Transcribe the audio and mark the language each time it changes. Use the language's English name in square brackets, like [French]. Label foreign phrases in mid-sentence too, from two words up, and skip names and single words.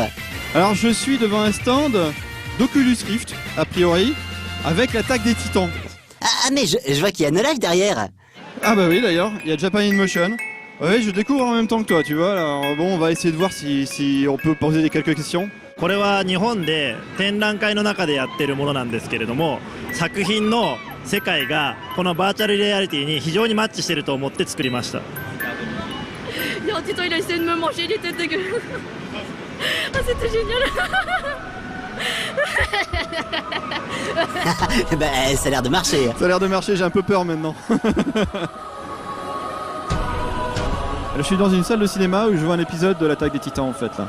[French] Alors je suis devant un stand d'Oculus Rift, a priori, avec l'attaque des titans. Ah mais je vois qu'il y a No Life derrière. Ah bah oui d'ailleurs, il y a Japan in Motion. Ouais, je découvre en même temps que toi, tu vois. Alors bon, on va essayer de voir si on peut poser quelques questions. [Japanese] これは日本で展覧会の中でやってるものなんですけれども、作品の世界がこのバーチャルリアリティに非常にマッチしていると思って作りました。 [French] Il y a un titan, il a essayé de me manger, il était dégueu. Ah, c'était génial. Bah ça a l'air de marcher. Ça a l'air de marcher, j'ai un peu peur maintenant. Je suis dans une salle de cinéma où je vois un épisode de l'attaque des titans en fait là.